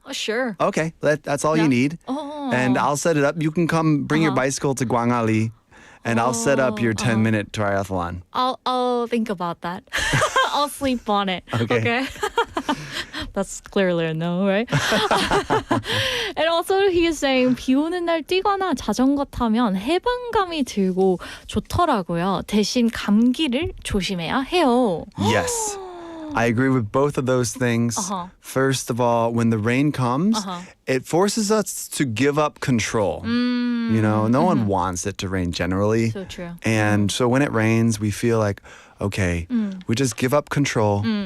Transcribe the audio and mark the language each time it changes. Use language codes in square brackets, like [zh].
[en] Oh, sure. Okay, that's all Yeah. you need. Oh. And I'll set it up. You can come bring your bicycle to Gwangali, and I'll set up your 10-minute triathlon. I'll think about that. I'll sleep on it. Okay. That's clearly a no, right? And also he is saying [ko] 비 오는 날 뛰거나 자전거 타면 해방감이 들고 좋더라고요. 대신 감기를 조심해야 해요. [en] Yes. I agree with both of those things. First of all, when the rain comes, it forces us to give up control. You know, no one wants it to rain generally. So true. And so when it rains, we feel like, okay, we just give up control.